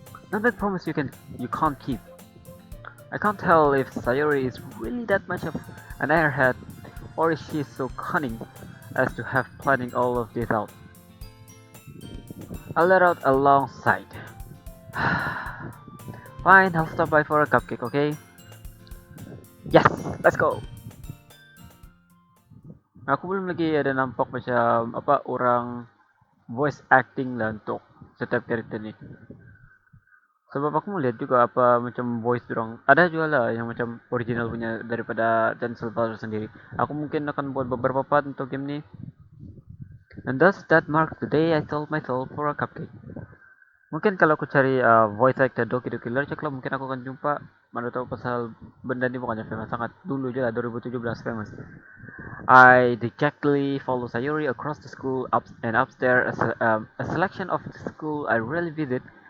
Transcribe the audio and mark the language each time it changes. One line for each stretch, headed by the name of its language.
English: Not that promise you can't keep. I can't tell if Sayori is really that much of an airhead, or is she so cunning as to have planning all of this out. I let out a long sigh. Fine, I'll stop by for a cupcake, okay? Yes, let's go.
Malay: Aku belum lagi ada nampak macam orang voice acting lah untuk setiap karakter ni. Sebab aku melihat juga macam voice dorang. Ada juga lah yang macam original punya daripada Dan Silver sendiri. Aku mungkin akan buat beberapa part untuk game ni.
English: And thus that marks the day I sold my soul for a cupcake.
Malay: Mungkin kalau aku cari voice actor Doki Doki Literature Club, mungkin aku akan jumpa. Mana tahu pasal benda ni bukannya famous sangat dulu je lah, 2017 famous.
English: I dejectedly follow Sayuri across the school and upstairs. A selection of the school I rarely visit,